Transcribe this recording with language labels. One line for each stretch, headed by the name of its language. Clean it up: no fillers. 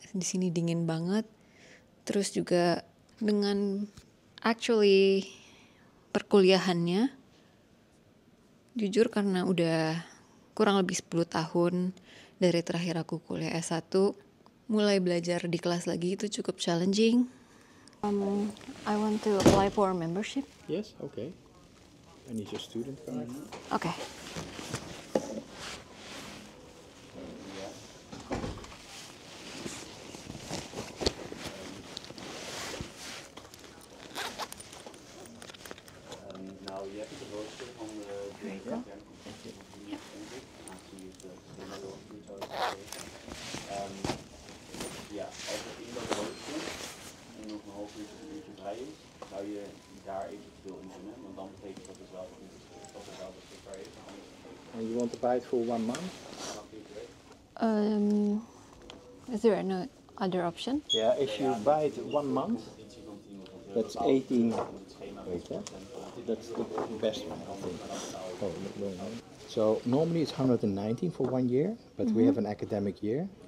Indonesian: Di sini dingin banget. Terus juga dengan actually perkuliahannya. Jujur karena udah kurang lebih 10 tahun dari terakhir aku kuliah S1, mulai belajar di kelas lagi itu cukup challenging.
English: I want to apply for membership. Yes, okay. I need your student card. Okay.
Dutch: Nou, je hebt het rooster van de ja, als het in dat rooster en nog een half uurtje vrij is, zou je daar eventueel invullen, want dan betekent dat het wel beschikbaar is.
English: And you want to buy it for 1 month? Is there no other option? Yeah, if you buy it 1 month, that's 18. Wait, that's the best one, I think. Oh, no. So normally it's 119 for 1 year, but we have an academic year.